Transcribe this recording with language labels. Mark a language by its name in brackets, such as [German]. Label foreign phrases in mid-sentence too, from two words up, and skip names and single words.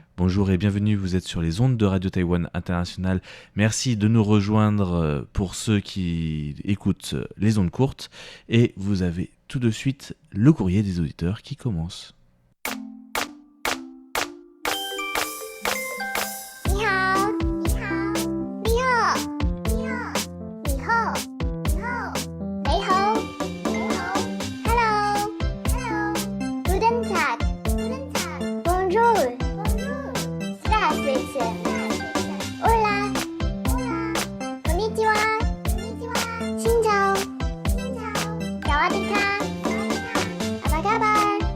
[French] Bonjour et bienvenue, vous êtes sur les ondes de Radio Taïwan International. Merci de nous rejoindre pour ceux qui écoutent les ondes courtes. Et vous avez tout de suite le courrier des auditeurs qui commence. [Chinese] 你好，你好，你好，你好，你好，你好，你好，你好 ， [English] Hello， Hello， [German] Guten Tag， Guten Tag， [French] Bonjour， Bonjour， Здравствуйте， [Spanish] Hola， Hola， [Japanese] こんにちは、こんにちは， [Vietnamese] Xin chào， Xin chào， [Thai] สวัสดีค่ะ, [Indonesian] Apa kabar，